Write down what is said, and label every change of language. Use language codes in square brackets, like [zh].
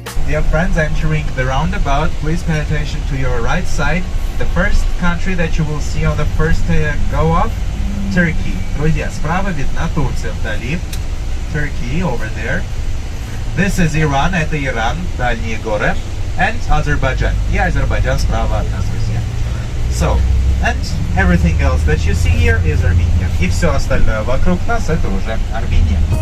[en] Dear friends, entering the roundabout, please pay attention to your right side. The first country that you will see on the first go up, Turkey. [ru] Друзья, справа видна Турция вдали. [en] Turkey over there. This is Iran, [ru] это Иран, дальние горы. [en] And Azerbaijan. [ru] И Азербайджан справа от нас, друзья. [en] So, and everything else that you see here is Armenia. [ru] И все остальное вокруг нас это уже Армения.